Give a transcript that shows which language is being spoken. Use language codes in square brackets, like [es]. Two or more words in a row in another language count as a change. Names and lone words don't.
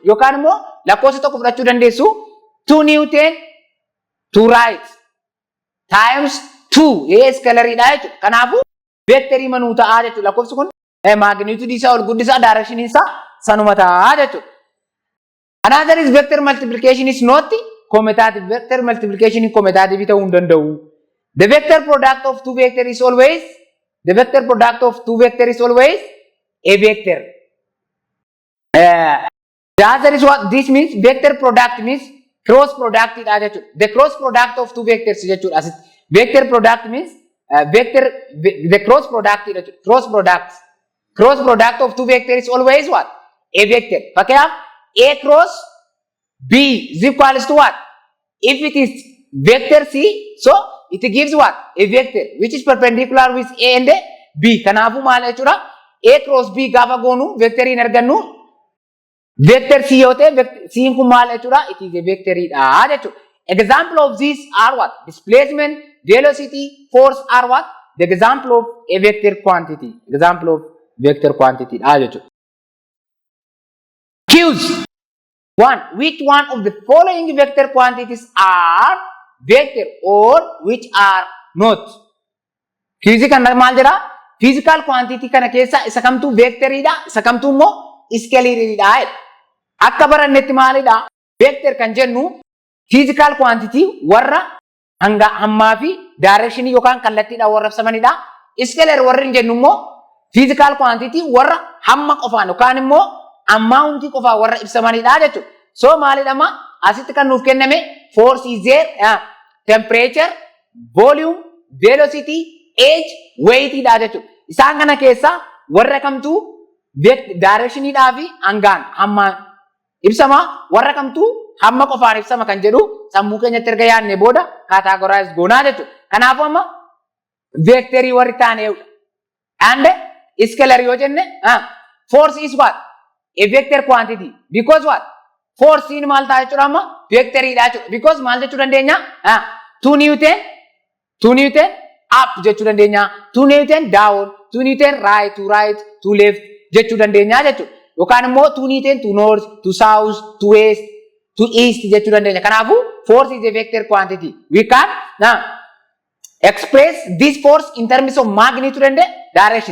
[om] Yookaan immoo lakkoofsa tokko fudhachuu dandeessu 2 Newton [en] to right times [om] 2 scalarii dha jechuudha. Kanaafuu vectorii manuu ta'a jechuudha. Lakkoofsi kun magnitude isaa ol guddisaa direction isaa sanuma ta'a jechuudha. [en] Another is vector multiplication is not commutative. Vector multiplication is commutative [om] ta'uu hin danda'u. [en] The vector product of two vector is always a vector. The other is what this means? Vector product means cross product. The cross product of two vectors. Vector product means the cross product of two vectors is always what? A vector. Okay? A cross B is equals to what? If it is vector C, so it gives what? A vector which is perpendicular with A and B. [om] Kanaafuu maal jechuudha? [en] A cross B [om] gaafa goonu vectorii hin argannu Vector C yoo ta'e C kun maal jechuudha? [en] It is a [om] vectoridha jechuudha. [en] Example of these are what? Displacement, velocity, force are what? The example of a vector quantity. Example of vector quantity [om] dha jechuudha. [en] Choose one. Which one of the following vector quantities are vector or which are not? [om] Quiz kan maal jedha? [en] Physical quantity [om] kana keessa isa kamtu vectoridha, isa kamtu immoo scalaridha. Akka barannetti maalidha? Vector kan jennu [en] physical quantity [om] warra hanga hammaa fi direction yookaan kallattiidhaan warra ibsamanidha. Scalar warra hin jennu immoo [en] physical quantity [om] warra hamma qofaan yookaan immoo amount qofaan warra ibsamanidha jechuudha. [en] So [om] maalidhama asitti kan nuuf kenname [en] force is there, temperature, volume, velocity, age, weight [om] dha jechuudha. Isaan kana keessa warra kamtu direction dhaa fi hangaan hamma ibsama, warra kamtu hamma qofaan ibsama kan jedhu sammuu keenyatti erga yaadne booda categorize goonaa jechuudha. Kanaafuu amma vectorii warri taaneedha. [en] And scalar [om] yoo jenne [en] force is what? A vector quantity. Because what? Force [om] in maal ta'a jechuudha amma vectorii dha jechuudha. Because maal jechuu dandeenya? 2 Newton up jechuu dandeenya. 2 Newton down, 2 Newton [en] right to left [om] jechuu dandeenya jechuudha. Yookaan immoo 2 Newton [en] to north, to south, to west, to east [om] jechuu dandeenya. [en] Kanaafuu force is a vector quantity. We can express this force in terms of magnitude and direction.